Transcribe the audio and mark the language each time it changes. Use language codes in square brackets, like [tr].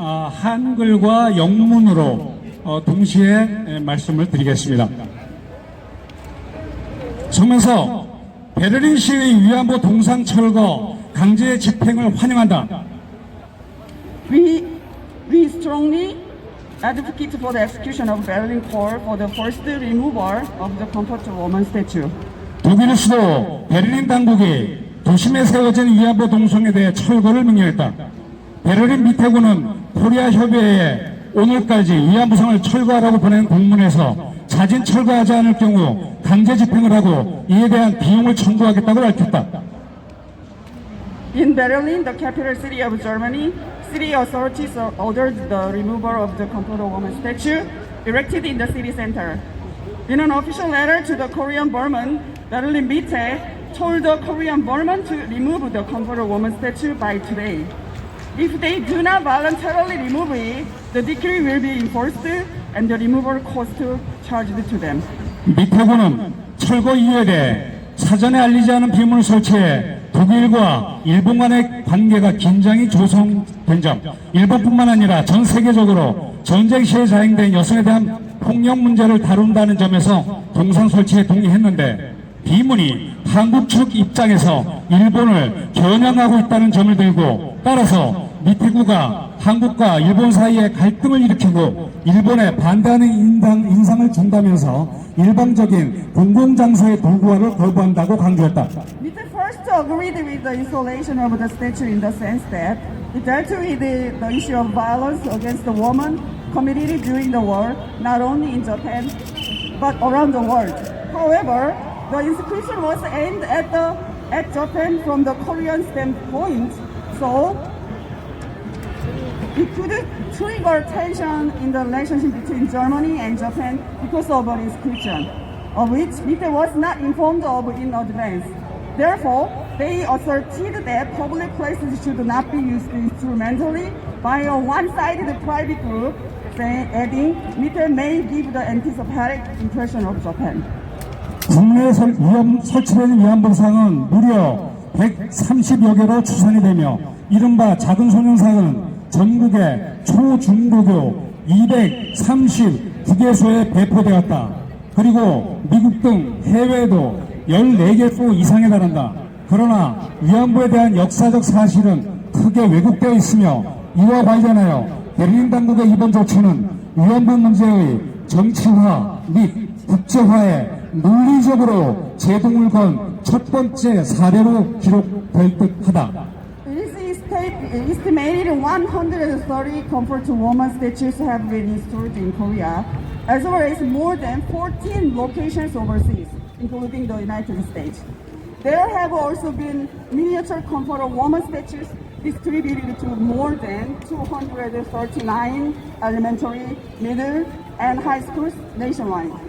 [ko] 한글과 영문으로 동시에 말씀을 드리겠습니다. 서면서 베를린 시위 위안부 동상 철거 강제 집행을 환영한다. [en] We strongly advocate for the execution of Berlin Call for the first removal of the Comfort Woman statue. [ko] 독일 수도 베를린 당국이 도심에 세워진 위안부 동상에 대해 철거를 명령했다. 베를린 미태구는 코리아 협의회에 오늘까지 위안부상을 철거하라고 보낸 공문에서 자진 철거하지 않을 경우 강제 집행을 하고 이에 대한 비용을 청구하겠다고 밝혔다. [en] In Berlin, the capital city of Germany, city authorities ordered the removal of the Comfort Woman statue erected in the city center. In an official letter to the Korean Burman, Berlin Mitte told the Korean Burman to remove the Comfort Woman statue by today. If they do not voluntarily remove it, the decree will be enforced and the removal cost charged to them. [ko] 미태구는 철거 이유에 대해 사전에 알리지 않은 비밀을 설치해 독일과 일본 간의 관계가 긴장이 조성된 점, 일본뿐만 아니라 전 세계적으로 전쟁 시에 자행된 여성에 대한 폭력 문제를 다룬다는 점에서 동상 설치에 동의했는데, 비문이 한국 측 입장에서 일본을 겨냥하고 있다는 점을 들고, 따라서 미태구가 한국과 일본 사이에 갈등을 일으키고 일본에 반대하는 인상을 준다면서 일방적인 공공장소의 도구화를 거부한다고 강조했다. [en] Mitte first agreed with the installation of the statue in the sense that it dealt with the issue of violence against the woman committed during the war, not only in Japan but around the world. However, the inscription was aimed at Japan from the Korean standpoint, so it could trigger tension in the relationship between Germany and Japan because of an inscription. of which Mitte was not informed of in advance. Therefore, they asserted that public places should not be used instrumentally by a one-sided private group, adding, Mitte may give the anticipated impression of Japan. [ko] 국내에 설치되는 위안부상은 무려 130여 개로 추산이 되며 이른바 작은 소년상은 전국의 초, 중, 고교 239개소에 배포되었다. 그리고 미국 등 해외에도 14개소 이상에 달한다. 그러나 위안부에 대한 역사적 사실은 크게 왜곡되어 있으며 이와 관련하여 베를린 당국의 이번 조치는 위안부 문제의 정치화 및 국제화에 논리적으로 제동을 건 첫 번째 사례로 기록될 듯하다. [en] It is estimated 130 comfort woman statues have been installed in Korea, as well as more than 14 locations overseas, including the United States. There have also been miniature comfort woman statues distributed to more than 239 elementary, middle, and high schools nationwide.